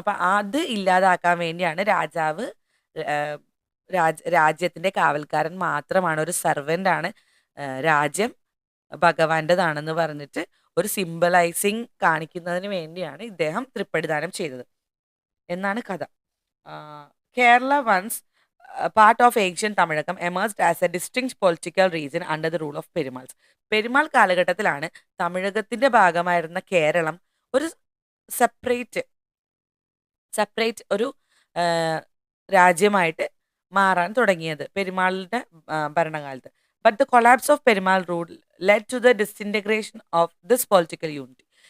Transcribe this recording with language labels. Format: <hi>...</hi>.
<ml>അപ്പം അത് ഇല്ലാതാക്കാൻ വേണ്ടിയാണ് രാജാവ് രാജ്യത്തിന്റെ കാവൽക്കാരൻ മാത്രമാണ്, ഒരു സെർവൻ്റ് ആണ്, രാജ്യം ഭഗവാന്റേതാണെന്ന് പറഞ്ഞിട്ട് ഒരു സിംബലൈസിങ് കാണിക്കുന്നതിന് വേണ്ടിയാണ് ഇദ്ദേഹം തൃപ്പടിദാനം ചെയ്തത് എന്നാണ് കഥ.</ml> <en>Kerala once part of ancient Tamilakam emerged as a distinct political region under the rule of Perumals.</en> <ml>Perumal കാലഘട്ടത്തിലാണ് തമിഴകത്തിന്റെ ഭാഗമായിരുന്ന കേരളം ഒരു സെപ്പറേറ്റ് ഒരു രാജ്യമായിട്ട് മാറാൻ തുടങ്ങിയത് പെരുമാളിന്റെ ഭരണകാലത്ത്.</ml> <en>But the collapse of Perumal rule led to the disintegration of this political unity.</en>